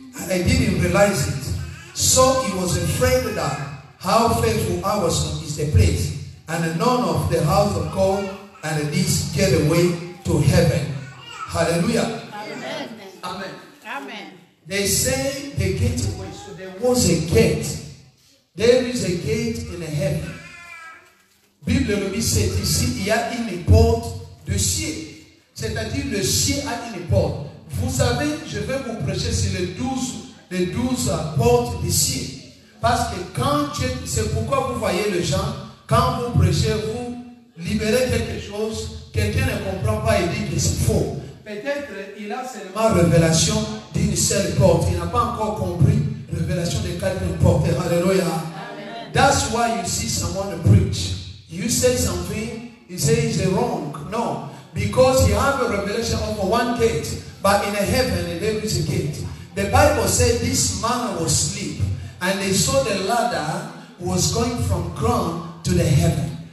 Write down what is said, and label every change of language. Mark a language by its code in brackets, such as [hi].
[en] And I didn't realize it. So he was afraid that how faithful I was is the place, and none of the house of God and this get away to heaven. Hallelujah. Amen. Amen. Amen. They say the gateway. So there was a gate. There is a gate in the heaven. [fr] Bible le dit, c'est ici, il y a une porte de ciel. C'est-à-dire le ciel a une porte. Vous savez, je vais vous prêcher sur les 12 portes du ciel. Parce que quand Dieu, c'est pourquoi vous voyez les gens, quand vous prêchez, vous libérez quelque chose, quelqu'un ne comprend pas et dit que c'est faux. Peut-être il a seulement révélation d'une seule porte. Il n'a pas encore compris révélation de 4 portes. Alléluia. [en] That's why you see someone preach. You say something, he says it's wrong. No. Because you have a revelation of one gate. But in heaven there is a gate. The Bible said this man was asleep. And they saw the ladder was going from ground to the heaven.